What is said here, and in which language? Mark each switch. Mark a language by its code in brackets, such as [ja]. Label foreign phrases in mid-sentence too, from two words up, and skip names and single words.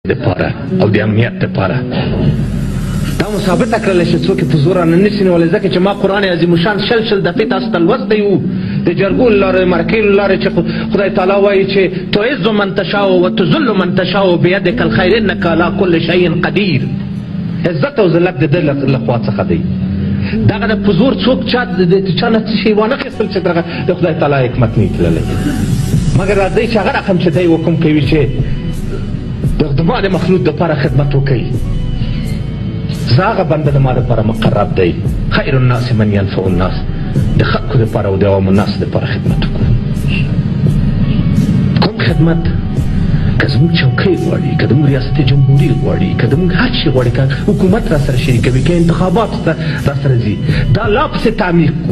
[ps] دپاره او د امنیت دپاره دا مو ثابته کړله چې څوک یې په زور رانه نیسي نو ولې ځکه چې ما قرآن عظیم الشان شل دفعې تاسو ته لوستی وو د جرګو له لارې مرکې له لارې چې خدای تعالی وایي چې [ar] تعز من تشاء وتذل من تشاء بیدک الخیر انک علی کل شیء قدیر. [ps] عزت او ذلت د ده له خوا څخه دی. دغه د په زور څوک چا د چا نه څه شی وانخیستل چې دغه د خدای تعالی حکمت نه وي تللی، مګر راځئ چې هغه رقم چې دی حکم کوي چې د ما د مخلوق دپاره خدمت وکوي. زه هغه بنده د ما دپاره مقرب دی. [ar] خیر الناس من ینفع الناس، [ps] د خلکو دپاره او د عوام الناس دپاره خدمت وکړو. کوم خدمت؟ که زموږ چوکۍ غواړي، که زموږ ریاست جمهوري غواړي، که زموږ هر شي غواړي، که حکومت را سره شریکوي، که انتخابات را سره ځي، دا لا پسې تعمیق کړو.